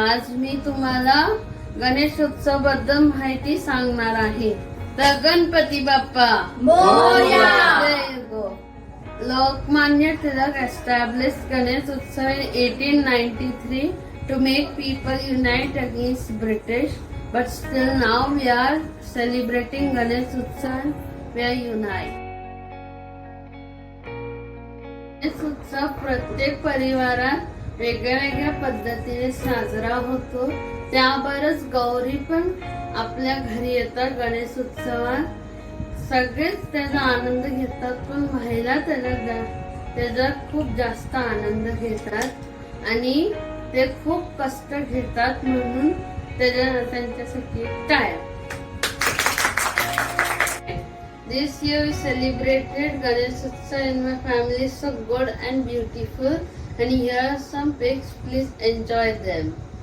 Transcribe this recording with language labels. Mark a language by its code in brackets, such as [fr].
[mr] आज मी तुम्हाला गणेशोत्सव बद्दल माहिती सांगणार आहे. तर Ganpati Bappa Morya. [en] There you go. Lokmanya Tilak established Ganesh Utsav in 1893 to make people unite against British. But still now we are celebrating Ganesh Utsav. We are unite. [mr] Ganesh उत्सव प्रत्येक परिवारात वेगळ्या वेगळ्या पद्धतीने साजरा होतो. त्याबरोबरच गौरी पण आपल्या घरी येतात. गणेश उत्सवात सगळेच त्याचा आनंद घेतात, पण महिला त्याचा खूप जास्त आनंद घेतात आणि ते खूप कष्ट घेतात, म्हणून त्यांच्यासाठी टाळ्या. [en] This year we celebrated Ganesh Utsav in my family, so good and beautiful, and here are some pics. Please enjoy them.